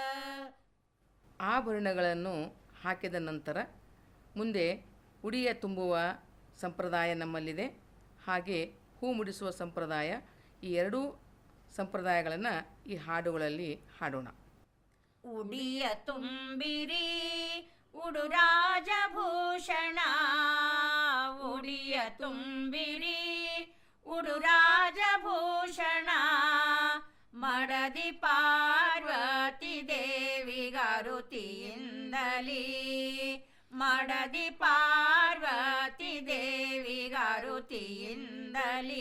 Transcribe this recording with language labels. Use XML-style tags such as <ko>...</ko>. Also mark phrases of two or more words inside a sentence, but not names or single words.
<kn>ಆಭರಣಗಳನ್ನು ಹಾಕಿದ ನಂತರ ಮುಂದೆ ಉಡಿಯ ತುಂಬುವ ಸಂಪ್ರದಾಯ ನಮ್ಮಲ್ಲಿದೆ. ಹಾಗೆ ಹೂ ಮುಡಿಸುವ ಸಂಪ್ರದಾಯ. ಈ ಎರಡೂ ಸಂಪ್ರದಾಯಗಳನ್ನು ಈ ಹಾಡುಗಳಲ್ಲಿ ಹಾಡೋಣ. ಉಡಿಯ ತುಂಬಿರಿ ಉಡು ರಾಜಭೂಷಣ, ಉಡಿಯ ತುಂಬಿರಿ ಉಡು ರಾಜಭೂಷಣ, ಮಡದಿ ಪಾರ್ವತಿ ದೇವಿಗರುತಿಯಿಂದಲೀ, ಮಡದಿ ಪಾರ್ವತಿ ದೇವಿಗರುತಿಯಿಂದಲೀ.</kn>